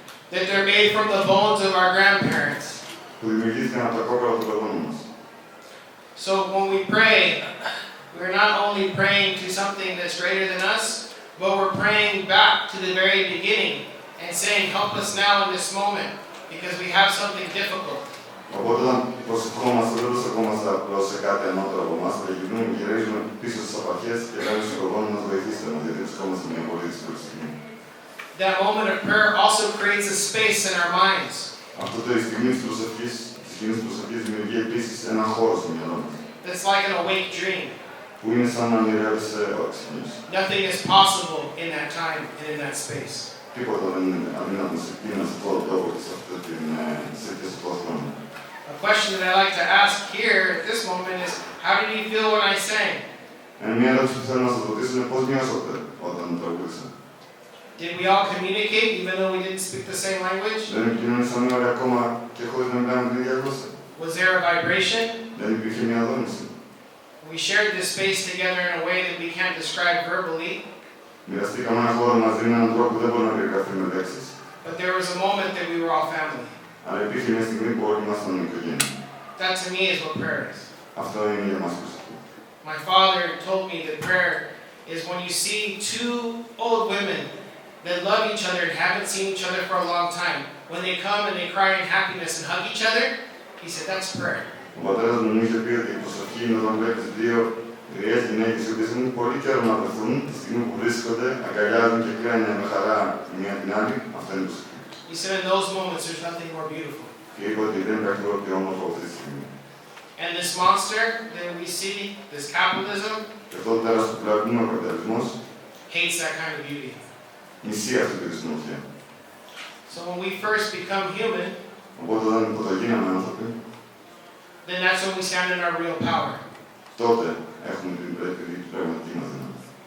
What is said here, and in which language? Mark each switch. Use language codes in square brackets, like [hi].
[en] that they're made from the bones of our grandparents. [el] που δημιουργήθηκαν από τα κόκκαλα των προγόνων μας. [en] So when we pray, we're not only praying to something that's greater than us, but we're praying back to the very beginning and saying, help us now in this moment, because we have something difficult. [el] Οπότε, όταν προσευχόμαστε, δεν προσευχόμαστε απλώς σε κάτι ανώτερο από εμάς, αλλά γυρίζουμε πίσω στις απαρχές και λέμε στον προγόνο μας βοηθήστε μας, γιατί βρισκόμαστε σε μια πολύ δύσκολη στιγμή. [en] That moment of prayer also creates a space in our minds. [el] Αυτό το στιγμή της προσευχής δημιουργεί επίσης έναν χώρο στο μυαλό μας. [en] That's like an awake dream. [el] Που είναι σαν να ονειρεύεσαι όξινες. [en] Nothing is possible in that time and in that space. [el] Τίποτα δεν είναι αδύνατο σε αυτό το τόπο και σε αυτό το χρόνο. [en] A question that I like to ask here at this moment is, how did you feel when I sang? [el] Μια ερώτηση που θέλω να σας ρωτήσω είναι πώς νιώσατε όταν τραγούδισα. [en] Did we all communicate even though we didn't speak the same language? [el] Δεν επικοινωνήσαμε όλοι ακόμα και χωρίς να μιλάμε την ίδια γλώσσα. [en] Was there a vibration? [el] Δεν υπήρχε μια δόνηση. [en] We shared this space together in a way that we can't describe verbally. [el] Μοιραστήκαμε ένα χώρο μαζί με έναν τρόπο που δεν μπορεί να περιγραφεί με λέξεις. [en] But there was a moment that we were all family. [el] Αλλά υπήρχε μια στιγμή που όλοι ήμασταν οικογένεια. [en] That to me is what prayer is. [el] Αυτό είναι για μας προσευχή. [en] My father told me that prayer is when you see two old women that love each other and haven't seen each other for a long time. When they come and they cry in happiness and hug each other, he said that's prayer. [el] Ο πατέρας μου είχε πει ότι η προσευχή είναι όταν βλέπεις δύο γριές γυναίκες οι οποίες έχουν πολύ καιρό να βρεθούν, τη στιγμή που βρίσκονται, αγκαλιάζουν και κλαίνουν με χαρά η μία την άλλη. Αυτό είναι η προσευχή. [en] He said in those moments there's nothing more beautiful. [el] Και είπε ότι δεν υπάρχει τίποτα πιο όμορφο αυτή τη στιγμή. [en] And this monster that we see, this capitalism, [el] Και αυτό το τέρας που βλέπουμε, ο καπιταλισμός, [en] hates that kind of beauty. [el] μισεί αυτή τη συνοχή. [en] So when we first become human, [el] Οπότε όταν πρωτογίναμε άνθρωποι, [en] then that's when we stand in our real power. [el] τότε έχουμε την πραγματική μας δύναμη.